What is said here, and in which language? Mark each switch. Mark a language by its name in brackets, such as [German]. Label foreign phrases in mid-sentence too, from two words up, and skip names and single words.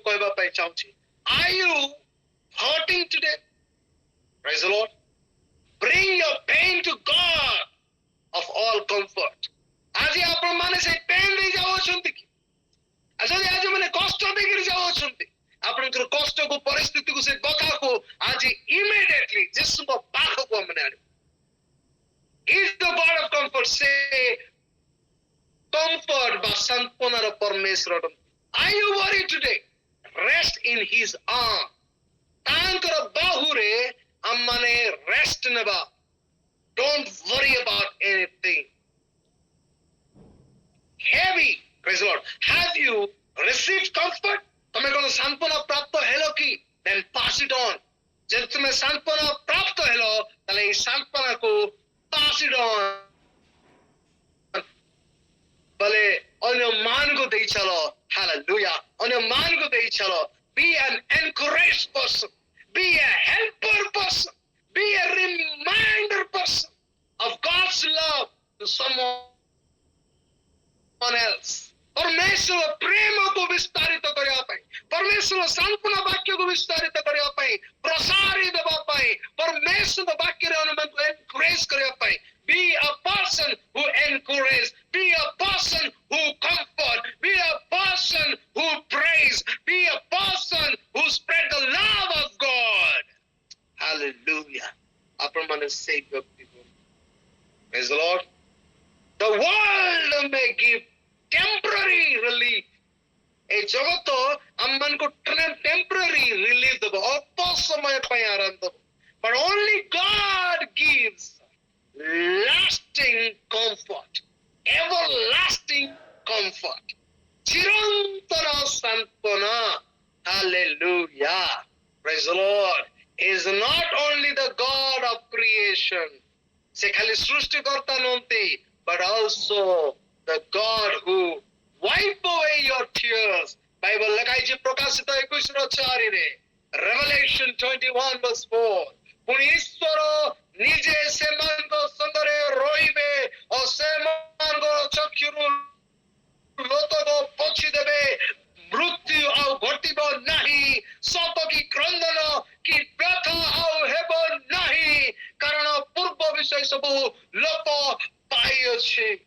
[Odia] ପାଇଁ ଚାହୁଁଛି। [English] Are you hurting today? Praise the Lord. Bring your pain to God of all comfort. [Odia] ଆଜି ଆପଣ ମାନେ ସେ ପେନ୍ ଦେଇ ଯାଉଛନ୍ତି କି? ଯଦି ଆଜି ମାନେ କଷ୍ଟ ଦେଇକିରି ଯାଉଛନ୍ତି, ଆପଣଙ୍କର କଷ୍ଟକୁ ପରିସ୍ଥିତିକୁ ସେ କଥାକୁ ଆଜି ଇମିଡିଏଟଲି ଯୀଶୁଙ୍କ ପାଖକୁ ଆମେ ଆଣିବୁ। [English] Is the God of comfort, say comfort [Odia] ବା ସାନ୍ତ୍ୱନାର ପରମେଶ୍ୱର ଅଟନ୍ତି। [English] Are you worried today? Rest in his arm. [Odia] ତାଙ୍କର ବାହୁରେ ଆମମାନେ ରେଷ୍ଟ ନେବା। [English] Don't worry about anything. Heavy, praise the Lord. Have you received comfort? [Odia] ତମେ କଣ ସାନ୍ତ୍ୱନା ପ୍ରାପ୍ତ ହେଲ କି? [English] Then pass it on. [Odia] ଯଦି ତୁମେ ସାନ୍ତ୍ୱନା ପ୍ରାପ୍ତ ହେଲ, ତାହେଲେ ଏହି ସାନ୍ତ୍ୱନାକୁ [English] pass it on. [Odia] ବୋଲେ ଅନ୍ୟମାନଙ୍କୁ ଦେଇ ଚାଲ। Hallelujah. ଅନ୍ୟମାନଙ୍କୁ ଦେଇ ଚାଲ। [English] Be an encouraged person. Be a helper person. Be a reminder person of God's love to someone else. [Odia] परमेश्वर प्रेमକୁ ବିସ୍ତାରିତ କରିବା ପାଇଁ, परमेश्वर ସାନ୍ତ୍ୱନା ବାକ୍ୟକୁ ବିସ୍ତାରିତ କରିବା ପାଇଁ, ପ୍ରସାରି ଦେବା ପାଇଁ, परमेश्वर ବାକ୍ୟରେ ଅନୁମାନଙ୍କୁ ଏନକରେଜ କରିବା ପାଇଁ। [English] Be a person who encourage. Be a person who comfort. Be a person who praise. Be a person who spread the love of God. [Odia] Hallelujah. ଆପଣମାନେ ସେଇ ବ୍ୟକ୍ତି। [English] Praise the Lord. The world may give temporary relief. [Odia] ଏ ଜଗତ ଆମମାନଙ୍କୁ [English] temporary relief [Odia] ଦେବ, ଅଳ୍ପ ସମୟ ପାଇଁ ଆରାମ ଦେବ। [English] But only God gives lasting comfort, everlasting comfort, [Odia] ଚିରନ୍ତନ ସାନ୍ତ୍ୱନା। [English] Hallelujah. Praise the Lord. He is not only the God of creation. [Odia] ସେ ଖାଲି ସୃଷ୍ଟିକର୍ତ୍ତା ନୁହନ୍ତି, [English] but also the God who wipe away your tears. [Odia] ବାଇବଲ ଲେଖାଇଛି ପ୍ରକାଶିତ 21:4ରେ, Revelation 21:4। ପୁଣି ଈଶ୍ୱର ନିଜେ ସେମାନଙ୍କ ସଙ୍ଗରେ ରହିବେ ଓ ସେମାନଙ୍କ ଚକ୍ଷୁରୁ ଲୋତକ ପୋଛି ଦେବେ। ମୃତ୍ୟୁ ଆଉ ଘଟିବ ନାହିଁ, ଶୋକ କି କ୍ରନ୍ଦନ କି ବ୍ୟଥା ଆଉ ହେବ ନାହିଁ, କାରଣ ପୂର୍ବ ବିଷୟ ସବୁ ଲୋପ ପାଇଅଛି।